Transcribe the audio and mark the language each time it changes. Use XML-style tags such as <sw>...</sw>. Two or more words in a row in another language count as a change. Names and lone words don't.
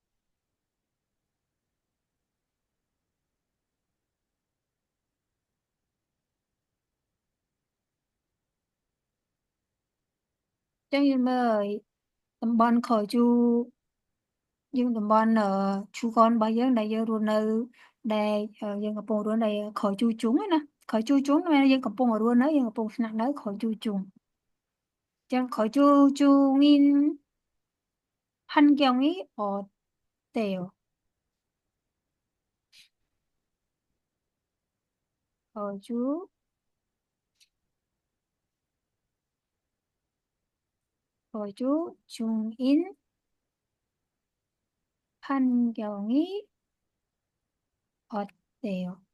<km>អញ្ចឹងយើងមើលតំបន់ខជូយើងតំបន់ឈូក នរបស់យើងដែលយើងរស់នៅដែលយើងកំពុងរស់នៅខជូជុងណាខជូជុងមានយើងកំពុងរស់នៅយើងកំពុងស្នាក់នៅខជូជុងអញ្ចឹងខជូជុង</km> <ko>인 환경이 어때요? 거주 거주 중인 환경이 어때요?</ko>